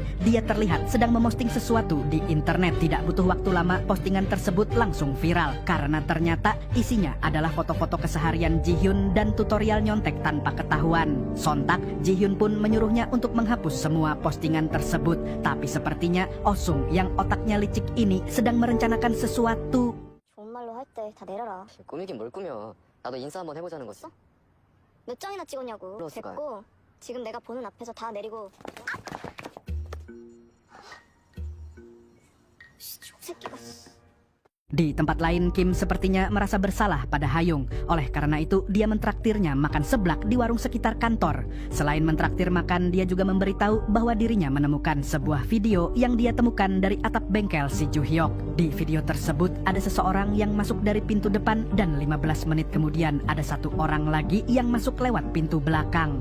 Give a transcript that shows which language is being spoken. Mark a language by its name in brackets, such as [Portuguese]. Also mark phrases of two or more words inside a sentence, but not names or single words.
[Indonesian] Dia terlihat sedang memosting sesuatu di internet. Tidak butuh waktu lama, postingan tersebut langsung viral. Karena ternyata isinya adalah foto-foto keseharian Ji-hyun dan tutorial nyontek tanpa ketahuan. Sontak, Ji-hyun pun menyuruhnya untuk menghapus semua postingan tersebut. Tapi sepertinya, Osung yang otaknya licik ini sedang merencanakan sesuatu. [Korean] 좋은 말로 할 때 다 내려라. 꾸미긴 뭘 꾸며. 나도 인사 한번 해보자는 거지. 몇 장이나 찍었냐고. 그러니까요. 됐고 지금 내가 보는 앞에서 다 내리고. 씨, 새끼가. [Indonesian] Di tempat lain, Kim sepertinya merasa bersalah pada Hayung. Oleh karena itu, dia mentraktirnya makan seblak di warung sekitar kantor. Selain mentraktir makan, dia juga memberitahu bahwa dirinya menemukan sebuah video yang dia temukan dari atap bengkel si Ju Hyuk. Di video tersebut, ada seseorang yang masuk dari pintu depan dan 15 menit kemudian ada satu orang lagi yang masuk lewat pintu belakang.